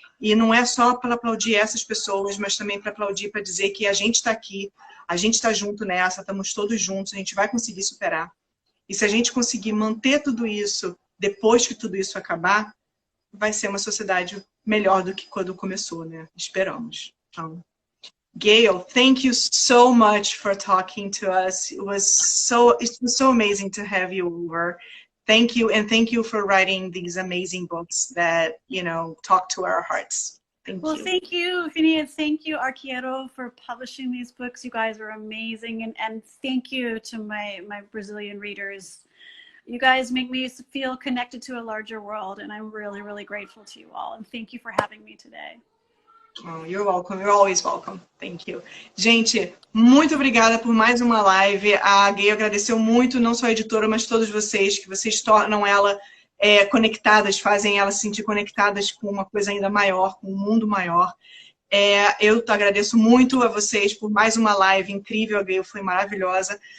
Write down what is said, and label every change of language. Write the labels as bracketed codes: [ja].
[pt] E não é só para aplaudir essas pessoas, mas também para aplaudir, para dizer que a gente está aqui, a gente está junto nessa, estamos todos juntos, a gente vai conseguir superar. E se a gente conseguir manter tudo isso, depois que tudo isso acabar, vai ser uma sociedade melhor do que quando começou, né? Esperamos. [en] Então, Gail, thank you so much for talking to us. It was so amazing to have you over. Thank you, and thank you for writing these amazing books that, you know, talk to our hearts. Thank you. Well, thank you, Phineas. Thank you, Arqueiro, for publishing these books. You guys are amazing. And thank you to my Brazilian readers. You guys make me feel connected to a larger world, and I'm really, really grateful to you all. And thank you for having me today. Oh, you're welcome. You're always welcome. Thank you. [pt] Gente, muito obrigada por mais uma live. A Gayle agradeceu muito, não só a editora, mas todos vocês, que vocês tornam ela conectadas, fazem ela se sentir conectadas com uma coisa ainda maior, com um mundo maior. Eu agradeço muito a vocês por mais uma live incrível. A Gayle foi maravilhosa.